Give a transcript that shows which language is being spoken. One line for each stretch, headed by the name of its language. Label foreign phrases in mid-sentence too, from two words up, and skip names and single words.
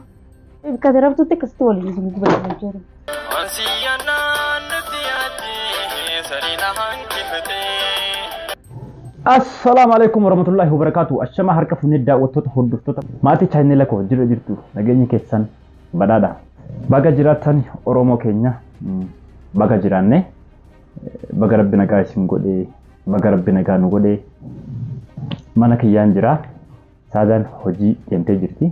Oromo: Ifka sirabtuutti akkasitti waliin si guba jechuudha.
Arabic: السلام عليكم ورحمة الله وبركاته.
Oromo: Ashama harka funni daawwattoota hordoftoota maatii chaanela koo jirtu nageenyi keessan badhaadha. Baga jiraatan Oromoo keenya baga jiraanne baga rabbi nagaa isin godhee baga rabbi nagaa nu godhee mana kiyyaan jira saadaan hojii deemtee jirti.